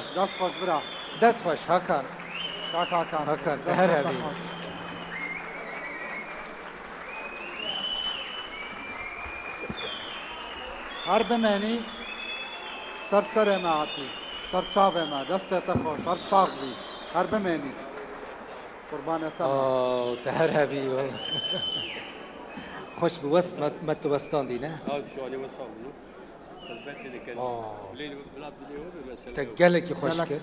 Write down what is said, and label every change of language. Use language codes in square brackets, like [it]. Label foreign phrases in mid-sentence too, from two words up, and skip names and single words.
[ckb] دست خوش برا دست خوش هكان کاک هاکان هاکان دست هر خوش. هبی. [ku] هر بمانی سەرسەرێ ماعەتی سەر چاوێمە دەستێتە خۆش هەر ساغ بی هەر بمێنیت قوربانێتەمە تە هەر هەبی خۆش بوەست مەتوەستاندی نە تە گەلێکی خۆش کرد